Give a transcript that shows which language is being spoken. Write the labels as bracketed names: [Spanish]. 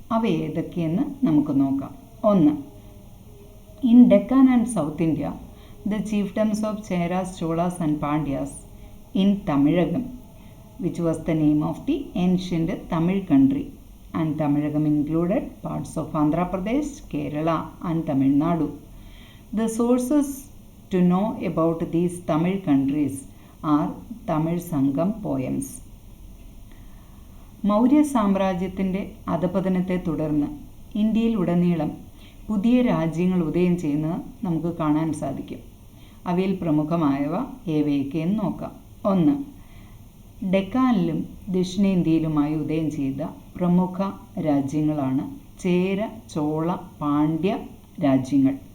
[Malayalam] അവ ഏതൊക്കെയെന്ന് നമുക്ക് നോക്കാം. [English] 1. In Deccan and south India, the ചീഫ്ഡംസ് of Cheras, Cholas and Pandyas in Tamilakam, which was the name of the ancient Tamil country, and Tamilakam included parts of Andhra Pradesh, Kerala and Tamil Nadu. The sources to know about these Tamil countries are Tamil Sangam poems. [Malayalam] Maurya സാമ്രാജ്യത്തിൻ്റെ അധപതനത്തെ തുടർന്ന് ഇന്ത്യയിലുടനീളം പുതിയ രാജ്യങ്ങൾ ഉദയം ചെയ്യുന്നത് നമുക്ക് കാണാൻ സാധിക്കും. അവയിൽ പ്രമുഖമായവ ഏവയൊക്കെയെന്ന് നോക്കാം. 1. ഡെക്കാനിലും ദക്ഷിണേന്ത്യയിലുമായി ഉദയം ചെയ്ത പ്രമുഖ രാജ്യങ്ങളാണ് ചേര, ചോള, പാണ്ഡ്യ രാജ്യങ്ങൾ.